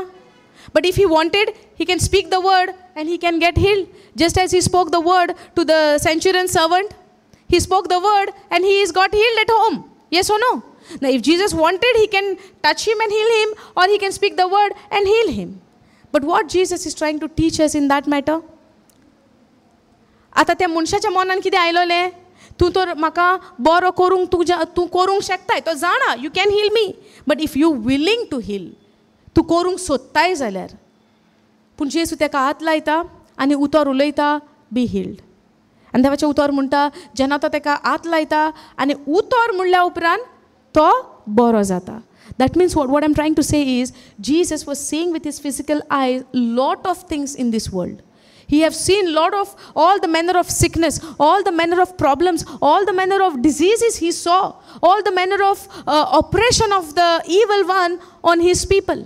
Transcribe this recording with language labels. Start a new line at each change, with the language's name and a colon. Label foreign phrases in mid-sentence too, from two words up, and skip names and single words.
English: But if he wanted, he can speak the word and he can get healed. Just as he spoke the word to the centurion servant, he spoke the word and he is got healed at home. Yes or no? Now if Jesus wanted, he can touch him and heal him, or he can speak the word and heal him. But what Jesus is trying to teach us in that matter?
Konkani: आता त्या मनशाच्या मनान कितें आयलोलें? तूं तर म्हाका बरो करूंक तूं करूंक शकताय, तो जाणा,
English: you can heal me. but if you willing to heal,
Konkani: तूं करूंक सोदताय जाल्यार. पूण जेजू ताका हात लायता आनी उतर उलयता,
English: be healed.
Konkani: आनी देवाचें उतर म्हणटा, जेन्ना तो ताका हात लायता आनी उतर म्हणल्या उपरांत तो बरो जाता.
English: That means what I'm trying to say is, Jesus was seeing with his physical eyes lot of things in this world. He have seen lot of all the manner of sickness, all the manner of problems, all the manner of diseases he saw, all the manner of oppression of the evil one on his people.